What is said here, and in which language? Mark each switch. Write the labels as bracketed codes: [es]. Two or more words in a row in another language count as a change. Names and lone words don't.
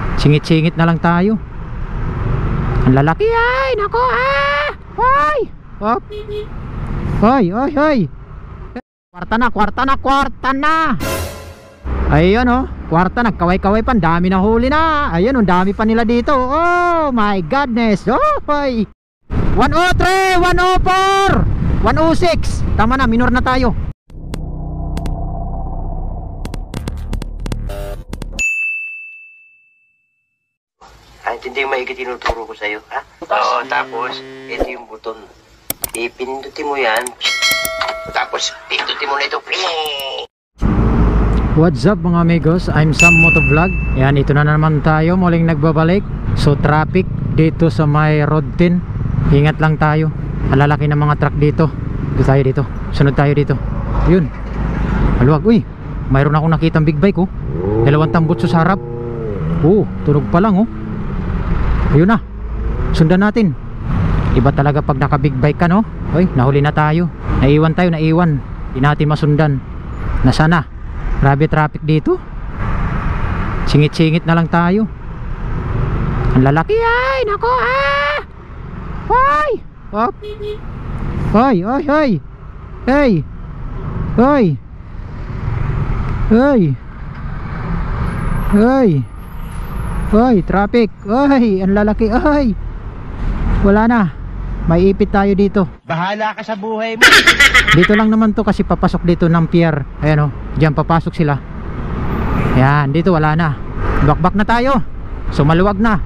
[tl] Singit-singit na lang tayo. Ang lalaki ay, nako Hoy! Hop! Hoy, hoy, hoy! Kwarta na, kwarta na, kwarta na! Ayun oh, kwarta, nagkaway-kaway pa, dami na huli na. Ayun, ang dami pa nila dito. [en] Oh my goodness. Oh, hoy. 103, 104, 106. [tl] Tama na, minor na tayo. Hindi yung maigi tinuturo ko sa'yo, ha? Oo, tapos, ito yung buton. Ipindutin mo yan. Tapos, pindutin mo na ito. [en] What's up mga amigos? I'm Sam Motovlog. [tl] Yan, ito na naman tayo, muling nagbabalik. So, traffic dito sa may road 10. Ingat lang tayo. Malalaki ng mga truck dito. Dito tayo dito. Sunod tayo dito. Yun. Maluwag. Uy, mayroon akong nakitang [en] big bike, [tl] oh. Dalawang tambutso sa harap. Oh, tunog pa lang, oh. Ayun na, sundan natin. Iba talaga pag naka [en] big bike [tl] ka, no? Uy, nahuli na tayo. Naiwan tayo, naiwan. Hindi natin masundan. Nasaan na? Grabe traffic dito. Singit-singit na lang tayo. Ang lalaki ay, nako Hoy! Hop! Hoy, hoy, hoy! Hey! Hoy! Hoy! Hoy! Hoy, traffic. Hoy, ang lalaki. Hoy. Wala na. May ipit tayo dito. Bahala ka sa buhay mo. Dito lang naman to kasi papasok dito ng pier. Ayan oh, diyan papasok sila. Ayan, dito wala na. Bakbak na tayo. So maluwag na.